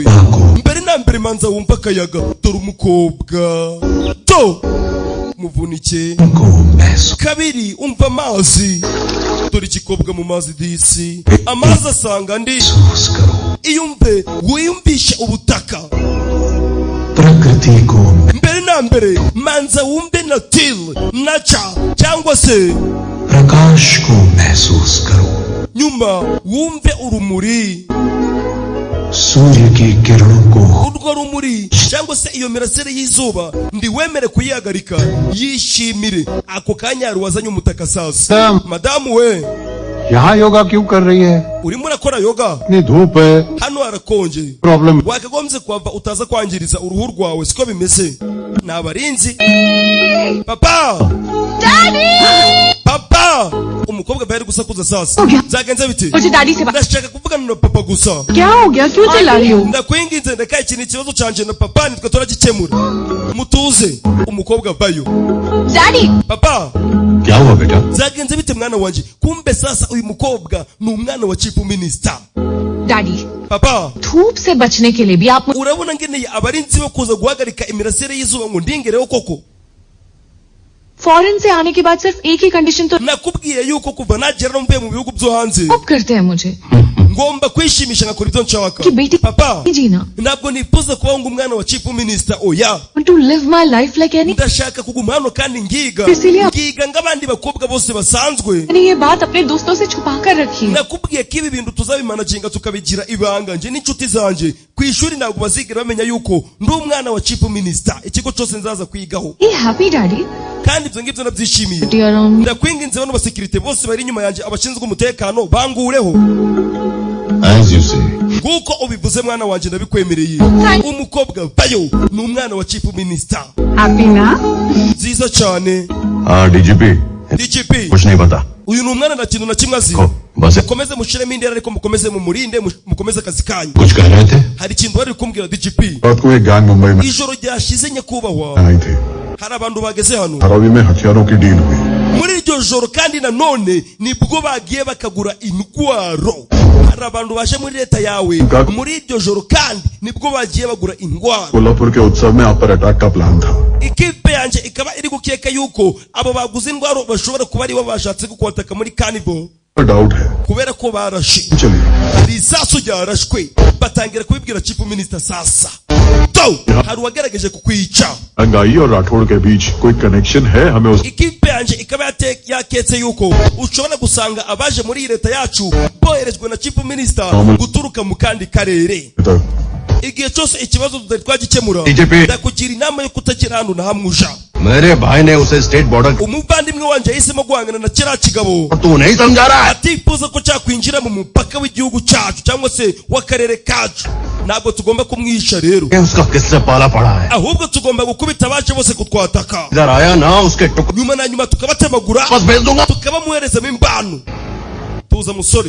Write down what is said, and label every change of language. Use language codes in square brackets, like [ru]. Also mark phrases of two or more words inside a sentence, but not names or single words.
[rw] mbere na mbere manza wumva akayaga. dore umukobwa to muvunike. kabiri umva amazi. dore ikikobwa mu mazi disi, amazi asanga ndi. iyumve wiyumvishe ubutaka. [hi] प्रकृति को [rw] mbere na mbere manza wumve [en] nature nature [rw] cyangwa se [hi] प्रकाश को महसूस करो। [rw] nyuma wumve urumuri [hi] सूर्य की किरणों को [rw] urwo rumuri cyangwa se iyo mirasire y'izuba ndi wemere kuyihagarika yishimire ako kanya wazanye umutaka sasa madamu we [hi] यहाँ योगा क्यों कर रही है? [rw] urimo urakora yoga [hi] इतनी धूप है, [rw] hano harakonje [hi] प्रॉब्लम। [rw] wakagombye kuhava utaza kwangiriza uruhu rwawe siko bimeze ni abarinzi papa papa umukobwa bari gusakuza sasa zagenze bite [hi] मुझे दादी से बात [rw] ndashaka kuvugana na papa gusa [hi] क्या हो गया क्यों चिल्ला रही हो [rw] ndakwinginze ndakaye ikintu ikibazo canje na papa nitwe turagikemura mutuze umukobwa bayo [hi] डैडी [rw] papa [hi] क्या हुआ बेटा? [rw] zagenze bite mwana wanje kumbe sasa uyu mukobwa ni umwana wa [en] chief minister [hi] डैडी [rw] papa [hi] धूप से बचने के लिए भी आप [rw] urabona ngeneye abarinzi bo kuza guhagarika imirasire y'izuba ngo ndingereho koko [hi] फॉरेन से आने के बाद सिर्फ एक ही कंडीशन तो [rw] nakubwiye yuko kuva nagera no mvuye mu bihugu byo hanze [hi] अब करते हैं मुझे [rw] ngomba kwishimisha ngakora ibyo nshaka [hi] कि बेटी [rw] papa [hi] जीना [rw] ntabwo nifuza kuba ngo umwana wa [en] chief minister [rw] oya [en] want to live my life like any [rw] ndashaka kuguma hano kandi ngiga Cecilia. ngiga nk'abandi bakobwa bose basanzwe [hi] मैंने ये बात अपने दोस्तों से छुपा कर रखी है [rw] nakubwiye ko ibi bintu tuzabimanaginga tukabigira ibanga nje n'inshuti zanje ku ishuri ntabwo bazigera bamenya yuko ndi umwana wa [en] chief minister [rw] ikigo cyose nzaza kwigaho [hi] ये [en] happy daddy [rw] kandi ibyo ngibyo nabyishimiye around ndakwinginze bano basekirite bose bari inyuma yanjye abashinzwe umutekano bangureho [en] As you say. [rw] nguko ubivuze mwana wanjye ndabikwemereye umukobwa bayo ni umwana wa [en] chief minister [hi] हैप्पी ना [rw] nziza cyane [hi] हाँ डीजीपी [rw] DGP [hi] कुछ नहीं पता [rw] uyu ni umwana na kintu na kimwe azi [hi] को बस [rw] mukomeze mushiremo indera ariko mukomeze mumurinde mukomeze akazi kanyu [hi] कुछ कह रहे थे [rw] hari ikintu bari kumbwira DGP [hi] रात को एक गैंग मुंबई में [rw] ijoro ryashize nyakubahwa [hi] आई थी [rw] hari abantu bageze hano [hi] धारावी में हथियारों की डील हुई [rw] muri iryo joro kandi nanone nibwo bagiye bakagura intwaro hari abantu baje muri leta yawe muri iryo joro kandi nibwo bagiye bagura intwaro [hi] कोल्हापुर के उत्सव में आप पर अटैक का प्लान था [rw] ikipe yanjye ikaba iri gukeka yuko abo baguze intwaro bashobora kuba aribo bashatse gukwataka muri carnival [hi] डाउट है [rw] kubera ko barashe [hi] चलिए [rw] hari isasu ryarashwe batangira kubibwira [en] chief minister [rw] sasa to hari uwagerageje kukwica [hi] रंगाई और राठौड़ के बीच कोई कनेक्शन है हमें उस [rw] ikipe yanjye ikaba yaketse yuko ushobora gusanga abaje muri iyi leta yacu boherejwe na [en] chief minister [rw] guturuka mu kandi karere [hi] तक [rw] igihe cyose ikibazo tutari twagikemura DGP. ndakugira inama yo kutagira hano na hamwe uja [hi] मेरे भाई ने उसे [en] state border [rw] umuvandimwe wanje yahisemo guhangana na kiriya kigabo [hi] तू नहीं समझा रहा है [rw] atifuza ko cyakwinjira mu mupaka w'igihugu cyacu cyangwa se w'akarere kacu ntabwo tugomba kumwihisha rero [hi] उसका किससे पाला पड़ा है [rw] ahubwo tugomba gukubita abaje bose kutwataka [hi] इधर आया ना उसके टुकड़े [rw] nyuma na nyuma tukabatemagura [hi] बस भेज दूंगा [rw] tukabamuherezamo imbano tuza musore